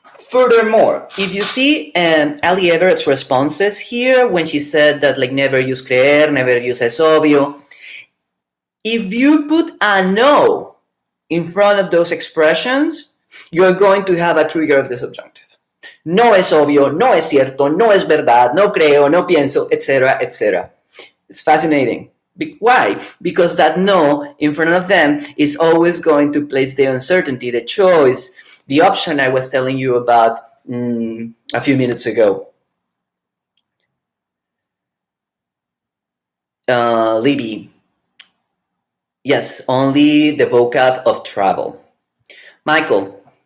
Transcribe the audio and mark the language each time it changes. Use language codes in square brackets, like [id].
[en] Furthermore, if you see Ali Everett's responses here, when she said that like never use creer, never use es obvio, if you put a no in front of those expressions, you're going to have a trigger of the subjunctive. [es] No es obvio, no es cierto, no es verdad, no creo, no pienso, etc., etc. [en] It's fascinating. Why? Because that no in front of them is always going to place the uncertainty, the choice, the option I was telling you about a few minutes ago. Libby. Yes, only the vocab of travel. Michael.